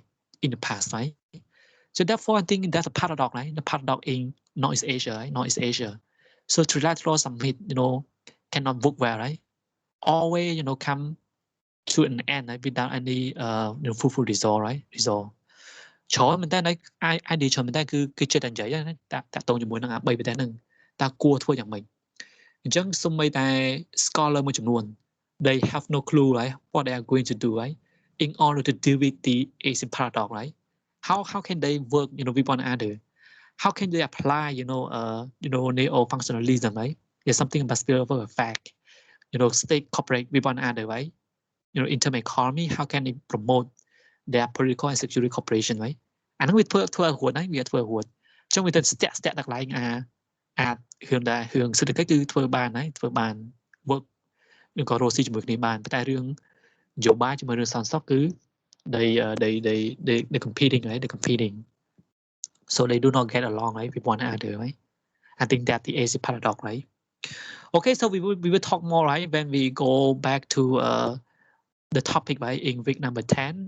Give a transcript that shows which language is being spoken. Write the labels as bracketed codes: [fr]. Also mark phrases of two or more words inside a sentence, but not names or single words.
[en] In the past, right? So therefore, I think that's a paradox, right? The paradox in Northeast Asia, right? Northeast Asia. So trilateral summit, cannot work well, right? Always, come to an end, right? Without any fruitful result, right? Result. [km] ច្រើនមែនតើidea ច្រើនមែនតើគឺចិត្តតែនិយាយណាតាក់ទងជាមួយនឹងអា3ប្រទេសហ្នឹងតើគួរធ្វើយ៉ាងម៉េចអញ្ចឹងសូម្បីតែ scholar មួយចំនួន [en] they have no clue, right? What they are going to do, right? In order to deal with the Asian paradox, right? How can they work with one another? How can they apply neo-functionalism, right? There's something about spillover effect. State cooperate with one another, right? In terms of economy, how can they promote their political and security cooperation, right? [km] អាហ្នឹងវាធ្វើឲ្យហួតហើយវាធ្វើឲ្យហួតអញ្ចឹងវាទៅស្ទាក់ដាក់កន្លែងរឿងសេដ្ឋកិច្ចគឺធ្វើបានហើយធ្វើបាន work នឹងក៏រស់ស៊ីជាមួយគ្នាបានតែរឿងនយោបាយជាមួយរឿងសន្តិសុខគឺ [en] they competing, right? They competing, so they do not get along, right, with one another, right? I think that's the Asian paradox, right? Okay, so we will talk more, right, when we go back to the topic, right, in week number 10.